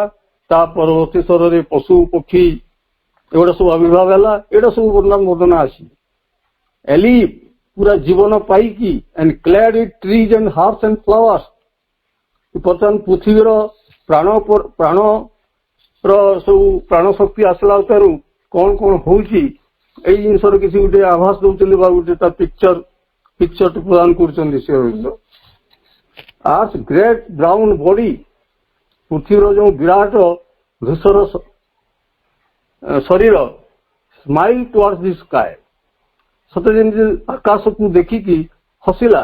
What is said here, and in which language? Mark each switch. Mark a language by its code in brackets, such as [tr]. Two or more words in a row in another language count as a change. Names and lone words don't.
[or] ତା ପରବର୍ତ୍ତୀ ସ୍ତରରେ ପଶୁ ପକ୍ଷୀ ଏଗୁଡା ସବୁ ଆବିର୍ଭାବ ହେଲା। ଏଇଟା ସବୁ ବର୍ଣ୍ଣନା ଅଛି। ଏଲିଫ ପୁରା ଜୀବନ ପାଇକି, [en] and clad with trees and herbs and flowers, [or] ବର୍ତ୍ତମାନ ପୃଥିବୀର ପ୍ରାଣର ସବୁ ପ୍ରାଣ ଶକ୍ତି ଆସିଲା ଅତରୁ କଣ କଣ ହଉଛି ଏଇ ଜିନିଷର କିଛି ଗୋଟେ ଆଭାସ ଦଉଛନ୍ତି ବା ଗୋଟେ ତା ପିକ୍ଚର ପ୍ରଦାନ କରୁଛନ୍ତି। ସେ [en] earth great brown body, [or] ପୃଥିବୀର ଯୋଉ ବିରାଟ ଧୂସର ଶରୀର, [en] smile towards the sky, [or] ସତେ ଯେମିତି ଆକାଶକୁ ଦେଖିକି ହସିଲା।